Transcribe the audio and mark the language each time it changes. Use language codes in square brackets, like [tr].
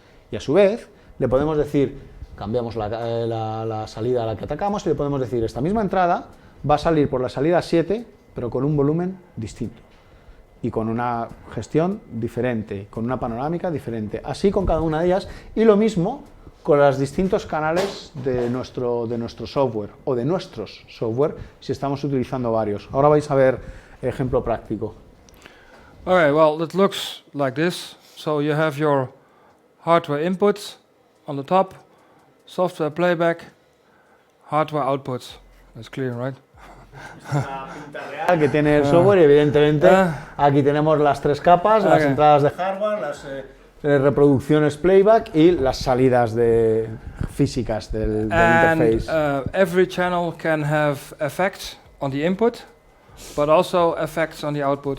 [es] Y a su vez, le podemos decir, cambiamos la salida a la que atacamos, y le podemos decir, esta misma entrada va a salir por la salida 7, pero con un volumen distinto, y con una gestión diferente, con una panorámica diferente, así con cada una de ellas, y lo mismo con los distintos canales de nuestro software, o de nuestros software, si estamos utilizando varios. Ahora vais a ver ejemplo práctico. [en] Okay, well, it looks like this. So you have your hardware inputs on the top, software playback, hardware outputs. That's clear, right? [es] Es una pinta real que tiene el software, y evidentemente aquí tenemos las 3 capas, las entradas de hardware, las reproducciones playback y las salidas físicas del interface. [en] Every channel can have effects on the input, but also effects on the output.